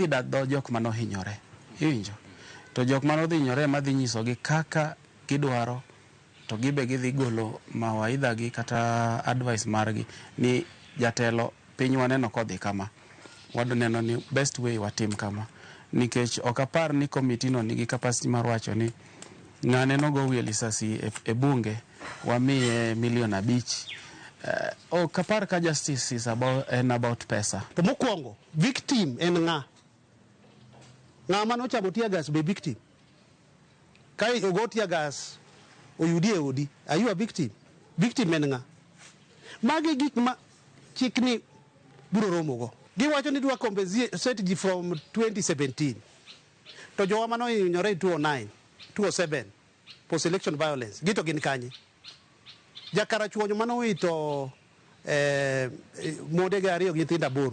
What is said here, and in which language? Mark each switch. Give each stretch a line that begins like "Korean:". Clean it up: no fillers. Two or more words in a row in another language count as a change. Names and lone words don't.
Luo (Kenya and Tanzania): dadho jok mano hinyore, iwinjo, to jok mano dhi hinyore madhi nyiso gi kaka gidwaro, to gibe gidhi golo mawaidha gi kata advice margi ni jatelo piny waneno kodhi kama, wadoneno ni
English: best way
Luo (Kenya and Tanzania): watim kama, nikech okapar ni komiti no nigi capacity mar wacho ni ng'ane no go wiel isasi e bunge wamiye $5 million. Okapar ka
English: justice is about
Luo (Kenya and Tanzania): pesa. To mokwongo victim en ng'a mano chamo
English: tear gas
Luo (Kenya and Tanzania): be victim. Kai ogo
English: tear gas
Luo (Kenya and Tanzania): oyudi e odi,
English: are you a victim?
Luo (Kenya and Tanzania): Victim en ng'a? Magi gik ma chikni buro romogo. Giwacho ni dwa compensate ji from 2017. To jowa mano hinyore 2009, 2007
English: post election violence.
Luo (Kenya and Tanzania): Gito gin kanye. Jakara chuonyo mano wito mode gari gi nyithindo 8.